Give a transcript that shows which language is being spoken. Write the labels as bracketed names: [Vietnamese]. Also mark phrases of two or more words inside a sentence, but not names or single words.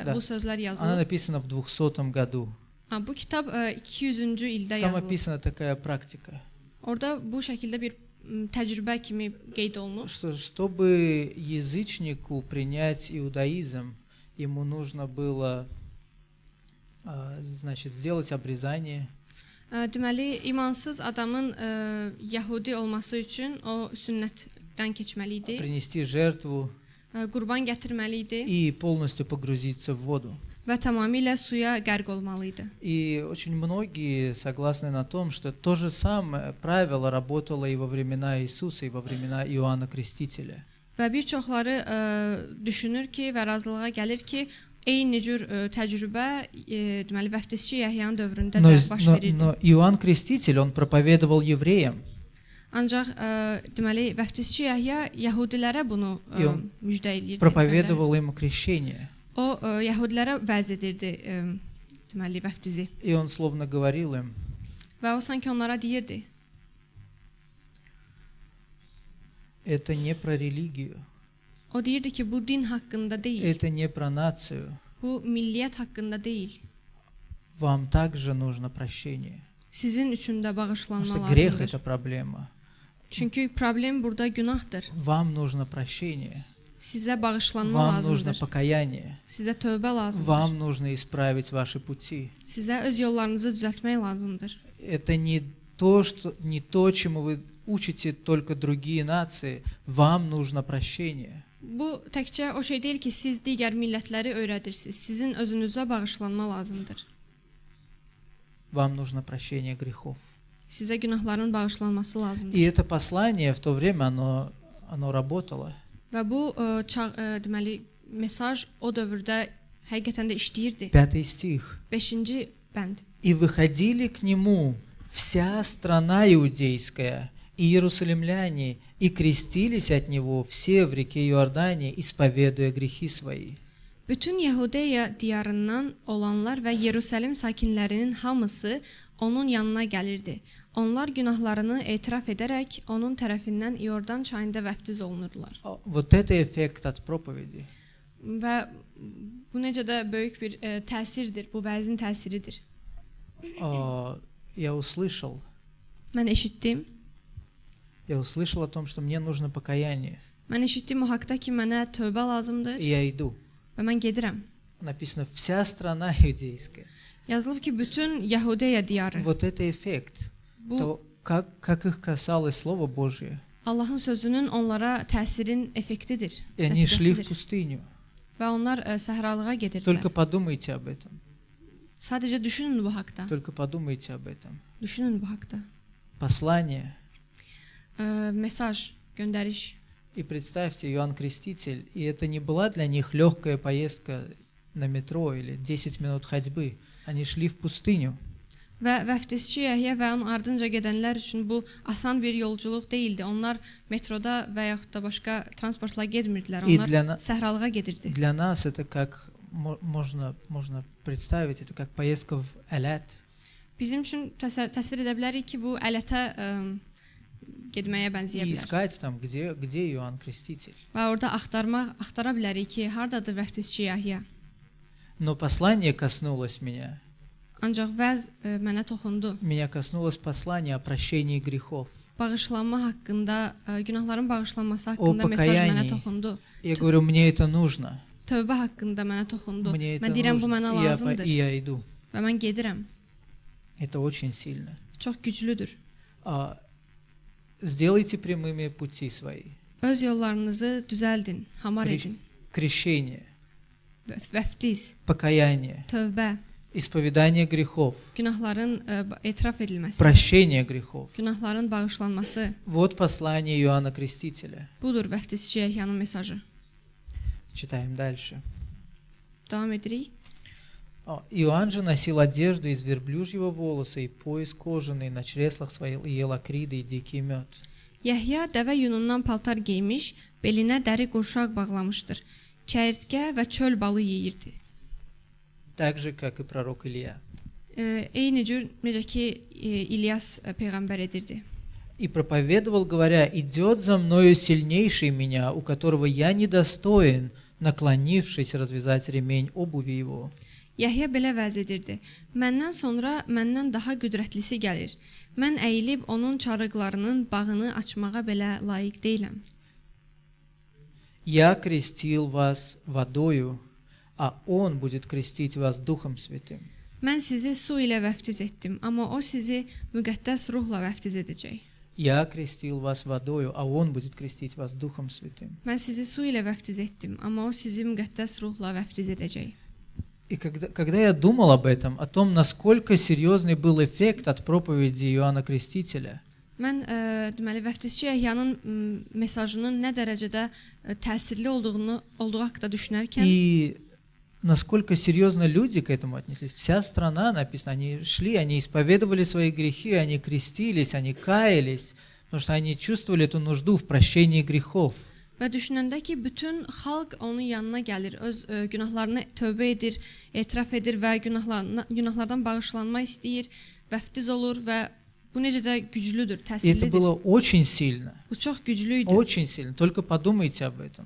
[Russian] Да. [Azerbaijani] bu sözlər [Russian] Она [Azerbaijani] yazılıb. [Russian] написана в 200 году. [Azerbaijani] Bu kitab 200-cü ildə [Russian] Там [Azerbaijani] yazılıb. [Russian] описана такая практика, [Azerbaijani] Orada bu şəkildə bir təcrübə kimi qeyd olunur. [Russian] что чтобы язычнику принять иудаизм, ему нужно было, значит, сделать обрезание, [Azerbaijani] Deməli, imansız adamın Yəhudi olması üçün o sünnətdən keçməli idi, [Russian] принести жертву [Azerbaijani] qurban gətirməli idi [Russian] и полностью погрузиться в воду. [Azerbaijani] və tamamilə suya qərq olmalı idi. [Russian] И очень многие согласны на том, что то же самое правило работало и во времена Иисуса, и во времена Иоанна Крестителя. [Azerbaijani] Və bir çoxları düşünür ki və razılığa gəlir ki, eyni cür təcrübə deməli vəftizçi Yəhyanın dövründə [Russian] Но, [Azerbaijani] də baş [Russian] но- [Azerbaijani] verirdi. [Russian] но Иоанн Креститель, он проповедовал евреям, [Azerbaijani] Ancaq deməli vəftizçi Yəhya Yəhudilərə bunu Yox. müjdə eləyirdi. [Russian] проповедовал им крещение. [Azerbaijani] O Yəhudilərə vəz edirdi deməli vəftizi. [Russian] И он словно говорил им: [Azerbaijani] Və o sanki onlara deyirdi: [Russian] это не про религию, [Azerbaijani] O deyirdi ki, bu din haqqında deyil, [Russian] это не про nацию. [Azerbaijani] bu milliyyət haqqında deyil. [Russian] Вам также нужно прощение. [Azerbaijani] Sizin üçün də [Russian] Потому [Azerbaijani] bağışlanma [Russian] что грех [Azerbaijani] lazımdır. [Russian] это проблема. [Azerbaijani] Çünki problem burada günahdır. [Russian] Вам нужно прощение. [Azerbaijani] Sizə bağışlanma [Russian] Вам нужно [Azerbaijani] lazımdır. [Russian] покаяние. [Azerbaijani] Sizə tövbə lazımdır. [Russian] Вам нужно исправить ваши пути. [Azerbaijani] Sizə öz yollarınızı düzəltmək lazımdır. [Russian] Это не то, чему вы учите только другие нации. Вам нужно прощение. [Azerbaijani] Bu təkcə o şey deyil ki, siz digər millətləri öyrədirsiniz. Sizin özünüzə bağışlanma lazımdır. [Russian] Вам нужно прощение грехов. [Azerbaijani] Sizə günahların bağışlanması [Russian] И [Azerbaijani] lazımdır. [Russian] это послание в то время, оно работало. [Azerbaijani] Və bu deməli mesaj o dövrdə həqiqətən də işləyirdi. [Russian] 5 стих. [Azerbaijani] 5-ci bənd. [Russian] «И выходили к нему вся страна иудейская, и иерусалимляне, и крестились от него все в реке Иордане, исповедуя грехи свои». [Azerbaijani] Bütün Yahudiya diyarından olanlar və Yerusəlim sakinlərinin hamısı onun yanına gəlirdi. Onlar günahlarını etiraf edərək onun tərəfindən İordan çayında vəftiz olunurlar. [Russian] Вот это эффект от проповеди. [Azerbaijani] Və bu necə də böyük bir təsirdir, bu vəzin təsiridir. [Russian] Я услышал [Azerbaijani] Mən eşitdim. [Russian] о том, что мне нужно покаяние, [Azerbaijani] Mən eşitdim o haqda ki, mənə tövbə lazımdır [Russian] и я иду. [Azerbaijani] və mən gedirəm. [Russian] Написано «вся страна иудейская». [Azerbaijani] Yazılıb ki, bütün Yahudiya diyarı. [Russian] Вот это эффект, [Azerbaijani] Bu [Russian] то, как их касалось Слово Божье. [Azerbaijani] Allahın sözünün onlara təsirin effektidir. [Russian] И они шли в [Azerbaijani] nəticəsidir. [Russian] пустыню. [Azerbaijani] Və onlar səhralığa gedirdilər. [Russian] Только подумайте об этом. [Azerbaijani] Sadəcə düşünün bu haqda. [Russian] Только подумайте об этом. [Azerbaijani] Düşünün bu haqda. [Russian] Послание. [Azerbaijani] Mesaj, göndəriş. [Russian] И представьте, Иоанн Креститель, и это не была для них легкая поездка на метро или 10 минут ходьбы. Они шли в пустыню. [Azerbaijani] Və vəftizçi Yəhya və onun ardınca gedənlər üçün bu asan bir yolculuq deyildi. Onlar metroda və yaxud da başqa transportla getmirdilər. Onlar səhralığa gedirdi. [Russian] Для нас это как можно представить, это как поездка в Элят. [Azerbaijani] Bizim üçün təsvir edə bilərik ki, bu Ələtə getməyə bənzəyə [Russian] И [Azerbaijani] bilər. [Russian] искать там, где Иоанн Креститель. [Azerbaijani] Və orada axtara bilərik ki, hardadır vəftizçi Yəhya. [Russian] Но послание коснулось меня. [Azerbaijani] Ancaq vəz mənə toxundu. [Russian] Меня kosнулось послание о прощении грехов. [Azerbaijani] Bağışlanma haqqında, günahların bağışlanması haqqında mesaj mənə toxundu. [Russian] Я говорю, мне это нужно. [Azerbaijani] Tövbə haqqında mənə toxundu. [Russian] Мне это [Azerbaijani] Mən deyirəm, bu [Russian] нужно. [Azerbaijani] mənə [Russian] И [Azerbaijani] lazımdır [Russian] я иду. [Azerbaijani] və mən gedirəm. [Russian] Это очень сильно. [Azerbaijani] Çox güclüdür. [Russian] Сделайте прямыми пути свои. [Azerbaijani] Öz yollarınızı düzəldin, hamar edin. [Russian] Крещение, [Azerbaijani] Vəftiz, [Russian] покаяние, [Azerbaijani] tövbə, [Russian] исповедание грехов, [Azerbaijani] günahların etiraf edilməsi, [Russian] прощение грехов. [Azerbaijani] günahların bağışlanması. [Russian] Вот послание Иоанна Крестителя. [Azerbaijani] Budur vəftizçi Yəhyanın mesajı. [Russian] Читаем дальше. [Azerbaijani] Davam edirik. [Russian] Иоанн же носил одежду из верблюжьего волоса и пояс кожаный, на чреслах своих ел акриды и дикий мед. [Azerbaijani] Yəhya dəvə yunundan paltar geymiş, belinə dəri qurşaq bağlamışdır. Çəyirtkə və çöl balı yeyirdi. [Russian] Так же, как и пророк Илья. [Azerbaijani] Eyni cür necə ki İlyas peyğəmbər edirdi. [Russian] И проповедовал, говоря, идет за мною сильнейший меня, у которого я недостоин, наклонившись развязать ремень обуви его. [Azerbaijani] Yəhya belə vəz edirdi. Məndən sonra məndən daha qüdrətlisi gəlir. Mən əyilib onun çarıqlarının bağını açmağa belə layiq deyiləm. [Russian] Я крестил вас водою, а Он будет крестить вас Духом Святым. [Azerbaijani] Mən sizi su ilə vəftiz etdim, amma o sizi müqəddəs ruhla vəftiz edəcək. [Russian] Я крестил вас водою, а Он будет крестить вас Духом Святым. [Azerbaijani] Mən sizi su ilə vəftiz etdim, amma o sizi müqəddəs ruhla vəftiz edəcək. [Russian] И когда я думал об этом, о том, насколько серьезный был эффект от проповеди Иоанна Крестителя, [Azerbaijani] Mən deməli vəftizçi Yəhyanın mesajının nə dərəcədə təsirli olduğu haqqında düşünərkən [Russian] и насколько серьезно люди к этому отнеслись. Вся страна, написано, они шли, они исповедовали свои грехи, они крестились, они каялись, потому что они чувствовали эту нужду в прощении грехов. [Azerbaijani] və düşünəndə ki, bütün xalq onun yanına gəlir, öz günahlarını tövbə edir, etiraf edir və günahlardan bağışlanma istəyir, vəftiz olur və bu necə də güclüdür, [Russian] И это [Azerbaijani] təsirlidir. [Russian] было очень сильно, [Azerbaijani] Bu çox güclü idi. [Russian] очень сильно. Только подумайте об этом.